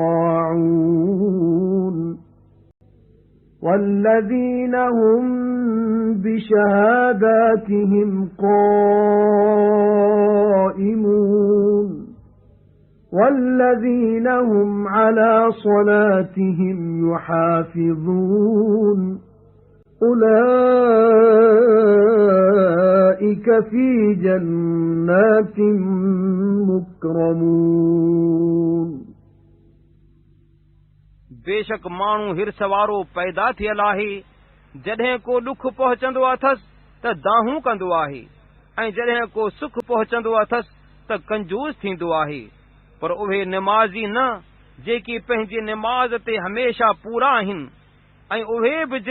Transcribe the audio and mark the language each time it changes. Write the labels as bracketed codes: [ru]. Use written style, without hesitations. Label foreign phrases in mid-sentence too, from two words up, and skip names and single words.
[ar] راعون والذين هم بشهاداتهم قائمون والذين هم على صلاتهم يحافظون أولئك في جنات مكرمون [sd] बेशक माण्हू हिरस वारो पैदा थियल आहे जॾहिं को ॾुख पहुचंदो अथसि त दाहूं कंदो आहे ऐं जॾहिं को सुख पहुचंदो अथसि त कंजूस थींदो आहे पर उहे निमाज़ी न जेकी पंहिंजी निमाज़ ते हमेशा पूरा आहिनि ऐं उहे बि जिन